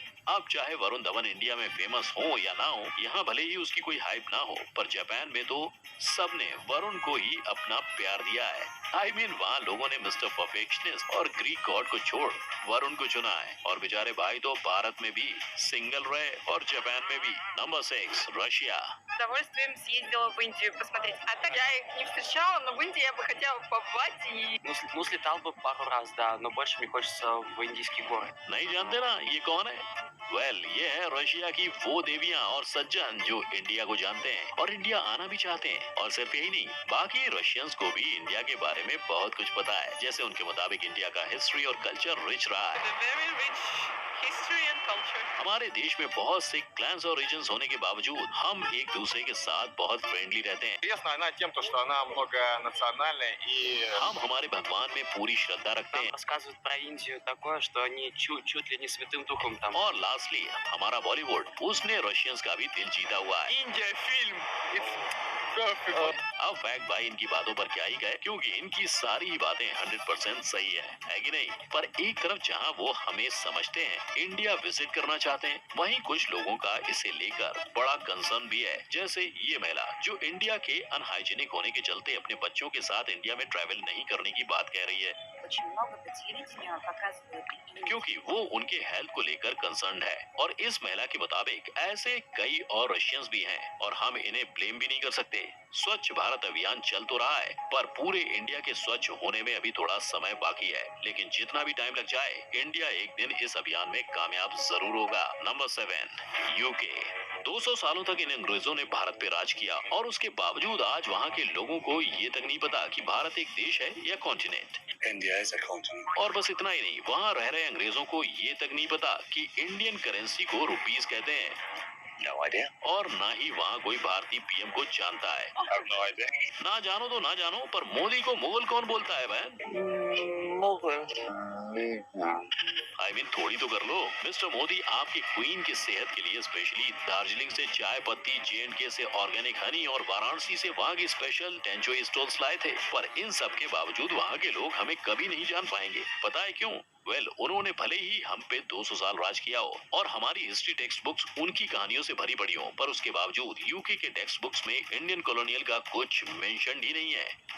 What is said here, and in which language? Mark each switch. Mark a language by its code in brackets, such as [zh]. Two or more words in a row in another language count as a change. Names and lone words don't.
[hi] अब चाहे वरुण धवन इंडिया में फेमस हो या ना हो, यहाँ भले ही उसकी कोई हाइप ना हो, पर जापान में तो सबने वरुण को ही अपना प्यार दिया है। [en] I mean [hi] वहाँ लोगों ने मिस्टर परफेक्शनिस्ट और ग्रीक गॉड को छोड़ वरुण को चुना है, और बेचारे भाई तो भारत में भी सिंगल रहे और जापान में भी। नंबर 6, रशिया। [ru] С удовольствием съездила в Индию посмотреть. А так я их не встречала, но в Индии я бы хотела побывать и... Ну, слетал бы пару раз, да, но больше мне хочется в индийские горы. [hi] नहीं जानते ना ये कौन है? वेल, ये है रशिया की वो देवियां और सज्जन जो इंडिया को जानते हैं और इंडिया आना भी चाहते हैं। और सिर्फ यही नहीं, बाकी रशियंस को भी इंडिया के बारे में बहुत कुछ पता है। जैसे उनके मुताबिक इंडिया का हिस्ट्री और [en] culture rich [hi] रहा है। [en] Very rich history and culture. [hi] हमारे देश में बहुत से क्लैंस और रीजन्स होने के बावजूद हम एक दूसरे के साथ बहुत फ्रेंडली रहते हैं। [ru] Интересна она тем, что она многонациональная и... [hi] हम हमारे भगवान में पूरी श्रद्धा रखते हैं। [ru] Рассказывают про Индию такое, что они чуть ли не святым духом там. [hi] और लास्टली हमारा बॉलीवुड, उसने रशियंस का भी दिल जीता हुआ है। [ru] Индия фильм. [hi] अब फैक्ट भाई इनकी बातों पर क्या ही गए, क्योंकि इनकी सारी ही बातें 100% सही है कि नहीं? पर एक तरफ जहां वो हमें समझते हैं, इंडिया विजिट करना चाहते हैं, वहीं कुछ लोगों का इसे लेकर बड़ा कंसर्न भी है। जैसे ये महिला जो इंडिया के अनहाइजीनिक होने के चलते अपने बच्चों के साथ इंडिया में ट्रैवल नहीं करने की बात कह रही है। [ru] очень много по телевидению показывают. [hi] क्योंकि वो उनके हेल्थ को लेकर कंसर्न है और इस महिला के मुताबिक ऐसे कई और रशियंस भी हैं और हम इन्हें ब्लेम भी नहीं कर सकते। स्वच्छ भारत अभियान चल तो रहा है पर पूरे इंडिया के स्वच्छ होने में अभी थोड़ा समय बाकी है, लेकिन जितना भी टाइम लग जाए इंडिया एक दिन इस अभियान में कामयाब जरूर होगा। नंबर 7, यूके। 200 सालों तक इन अंग्रेजों ने भारत पे राज किया और उसके बावजूद आज वहाँ के लोगों को ये तक नहीं पता कि भारत एक देश है या कॉन्टिनेंट। [en] India is a continent. [hi] और बस इतना ही नहीं, वहाँ रह रहे अंग्रेजों को ये तक नहीं पता कि इंडियन करेंसी को रुपीस कहते हैं। [en] No idea. [hi] और ना ही वहाँ कोई भारतीय पीएम को जानता है। [en] I have no idea. [hi] ना जानो तो ना जानो, पर मोदी को मुगल कौन बोलता है बहन? [en] I mean, [hi] थोड़ी तो कर लो। मिस्टर मोदी आपकी क्वीन की सेहत के लिए स्पेशली दार्जिलिंग से चाय पत्ती, J&K से [en] organic honey [hi] और वाराणसी से वहाँ की [en] special tanchoi stoles [hi] लाए थे, पर इन सब के बावजूद वहाँ के लोग हमें कभी नहीं जान पाएंगे। पता है क्यों? उन्होंने भले ही हम पे 200 साल राज किया हो और हमारी [en] history text books [hi] उनकी कहानियों से भरी पड़ी हो, पर उसके बावजूद यूके के [en] text books [hi] में [en] Indian colonial [hi] का कुछ मेंशन ही नहीं है।